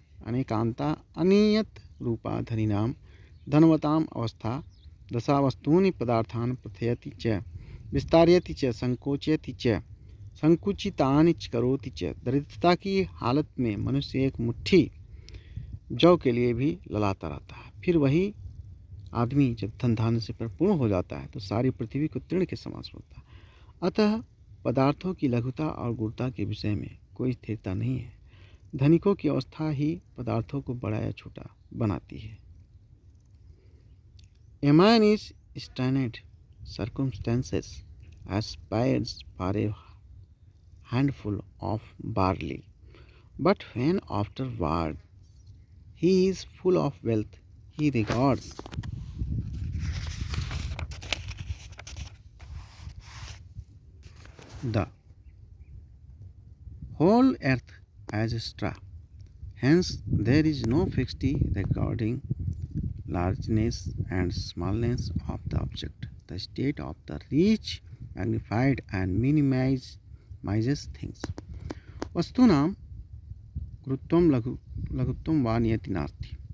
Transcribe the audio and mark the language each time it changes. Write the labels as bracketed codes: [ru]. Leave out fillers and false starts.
[sa] अनेकांता अनियत रूपा धनिनां धनवताम् अवस्था दशा वस्तूनि पदार्थान् प्रथयति च विस्तारयति च संकोचयति च संकुचितानि च करोति च। [hi] दरिद्रता की हालत में मनुष्य एक मुट्ठी जौ के लिए भी ललाता रहता है। फिर वही आदमी जब धन धान्य से परिपूर्ण हो जाता है तो सारी पृथ्वी को तृण के समान सोचता है। अतः पदार्थों की लघुता और गुरुता के विषय में कोई स्थिरता नहीं है। धनिकों की अवस्था ही पदार्थों को बड़ा या छोटा बनाती है। [en] A man is strained circumstances aspires for a handful of barley, but when afterward he is full of wealth, he regards the whole earth as straw. Hence, there is no fixity regarding largeness and smallness of the object. The state of the rich magnified and minimizes things. [sa] वस्तूनां गुरुत्वं लघुत्वं वा नियति नास्ति।